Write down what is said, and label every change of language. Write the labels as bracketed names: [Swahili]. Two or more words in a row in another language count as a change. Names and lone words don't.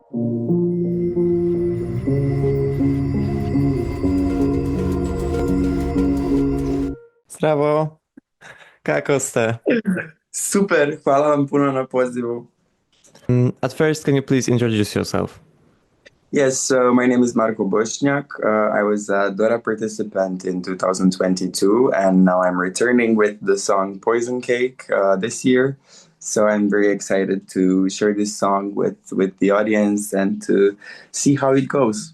[Croatian] Zdravo, kako ste? Super, hvala vam puno na pozivu. [English] At first, can you please introduce yourself? Yes, so my name is Marko Bošnjak. I was a Dora participant in 2022, and now I'm returning with the song Poison Cake this year. So I'm very excited to share this song with the audience and to see how it goes.